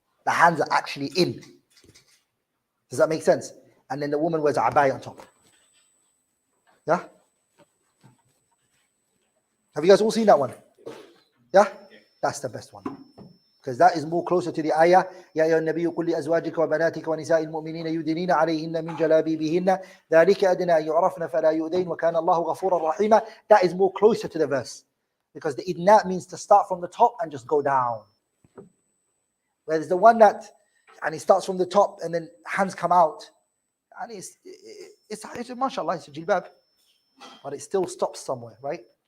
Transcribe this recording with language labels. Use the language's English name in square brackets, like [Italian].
[English] The hands are actually in. Does that make sense? And then the woman wears a abaya on top. Yeah? Have you guys all seen that one? Yeah? That's the best one. Because that is more closer to the ayah. [Arabic] يا أيها النبي قل لأزواجك وبناتك ونساء المؤمنين يدنين عليهن من جلابيبهن ذلك أدنى أن يعرفن فلا يؤذين وكان الله غفورا رحيما. [English] That is more closer to the verse. Because the idna means to start from the top and just go down. Whereas the one that, and it starts from the top and then hands come out, and it's mashallah, it's a jilbab, but it still stops somewhere, right?